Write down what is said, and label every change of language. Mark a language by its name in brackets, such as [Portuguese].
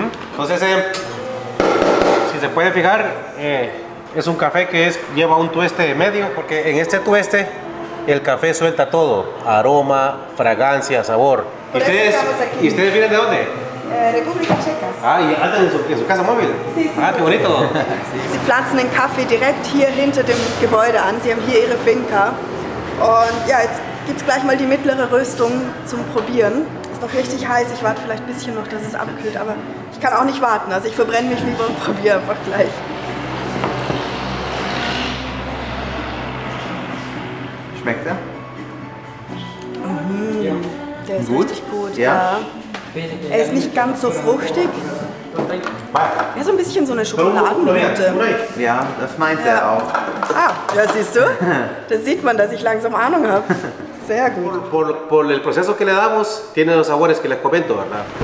[Spanish] Entonces, si se puede fijar, es un café que lleva un tueste medio, porque en este tueste el café suelta todo, aroma, fragancia, sabor. Por eso estamos aquí. ¿Y ustedes vienen de dónde? República Checa. Ah, y andan en su casa móvil. Sí, sí. Ah, qué bonito. [German] Sie pflanzen den Kaffee direkt hier hinter dem Gebäude an. Sie haben hier ihre Finca. Und ja, jetzt gibt es gleich mal die mittlere Röstung zum Probieren. Ist noch richtig heiß. Ich warte vielleicht ein bisschen noch, dass es abkühlt, aber ich kann auch nicht warten. Also ich verbrenne mich lieber und probiere einfach gleich. Schmeckt er? Der ist Gut? richtig gut, Ja. ja. Er ist nicht ganz so fruchtig. Er ist so ein bisschen so eine Schokoladennote. Ja, das meint er auch. Ah, ja, siehst du? Da sieht man, dass ich langsam Ahnung habe. Sehr gut. [Spanish] Por el proceso que le damos, tiene los sabores que les comento, ¿verdad?